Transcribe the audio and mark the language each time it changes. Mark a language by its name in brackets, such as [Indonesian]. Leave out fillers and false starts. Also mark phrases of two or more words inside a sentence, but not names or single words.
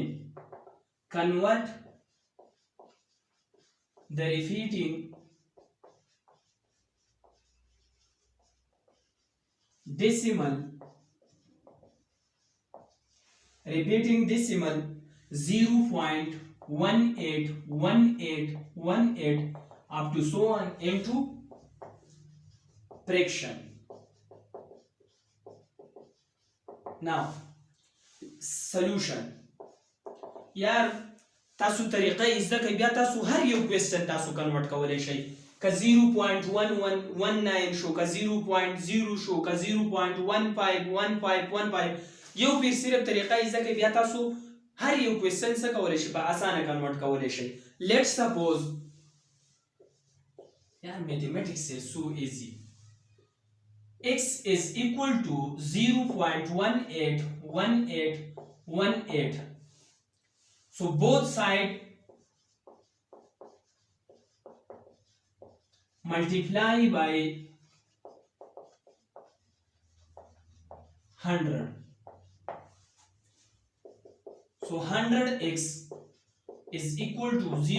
[English] Convert the repeating decimal 0.181818 up to so on into fraction. Now solution [Pashto] यार تاسو طریقه زده کوي بیا تاسو هر یو کوېسچن تاسو کنورټ کولای شئ که 0.1119 شو که 0.0 شو که 0.151515 یو پیر صرف طریقه زده کوي بیا تاسو هر یو کوېسچن څه کولای شئ په اسانه کنورټ کولای شئ [English] let's suppose यार मैथमेटिक्स is so easy x is equal to 0.181818 so both side multiply by 100 so 100x is equal to